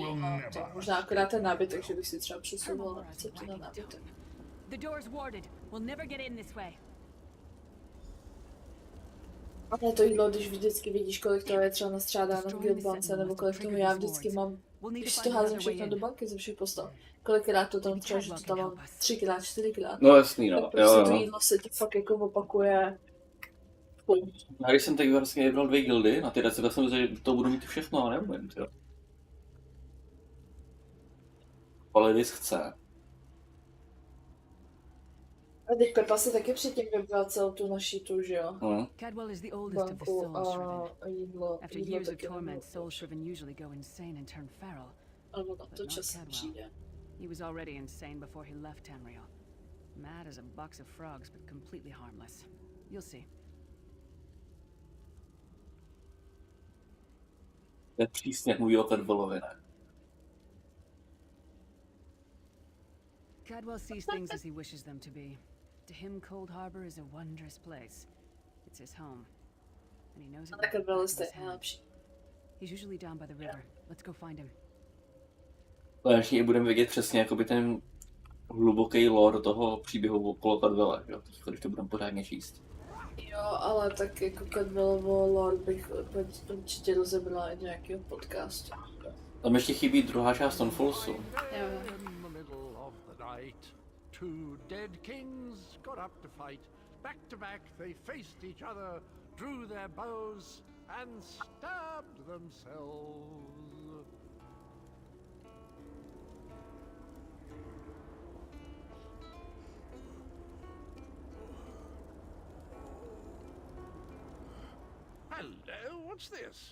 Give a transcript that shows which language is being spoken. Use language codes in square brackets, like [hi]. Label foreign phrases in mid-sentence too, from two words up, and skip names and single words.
[cs] A to možná akorát ten nábytek, že bych si třeba přesunula recepty na nábytek. [en] The door's warded. We'll never get in this way. [cs] Ale to jídlo, když vždycky vidíš, kolik toho je třeba nastřádáno v guildbance, nebo kolik toho já vždycky mám, když to házím všechno do banky ze všech postav. Kolikrát to tam třeba, že to tam mám 3x, 4x. No jasný, no. Tak prostě to jídlo se ti fakt jako opakuje. Já když jsem teď vlastně jednal 2 guildy, na ty recepty jsem myslel, že to budu mít všechno, ale nevím, jo. Ale když chce. A teď Pepa se taky předtím vybrala celou tu naší tu, že jo? [en] Cadwell is the oldest of the [cs] Banku [en] soul-shriven. [cs] a jídlo. [en] After [cs] Jídlo [en] years of [cs] taky [en] torment, [cs] nebylo. [en] soul-shriven usually go insane and turn feral. [cs] Ale na to [en] But not [cs] časem [en] Cadwell. [cs] přijde. [en] He was already insane before he left Tamriel. Mad as a box of frogs, but completely harmless. You'll see. [cs] To je přísně, jak mluví o Cadwellovi, ne? [en] Cadwell sees things as he wishes them to be. To him, Cold Harbor is a wondrous place. It's his home. And he knows it. [cs] A tak byl jste nejlepší. [en] He's usually down by the river. Let's go find him. [cs] Konečně budeme vědět přesně jakoby ten hluboký lore toho příběhu okolo Cadwella, jo? Když to budeme pořádně číst. Jo, ale tak jako Cadwellovo lore bych určitě rozebrala i do nějakého podcastu. Tam ještě chybí druhá část Tonfallsu. Jo. [en] In the middle of the night, 2 dead kings got up to fight. Back to back, they faced each other, drew their bows, and stabbed themselves. Hello, what's this?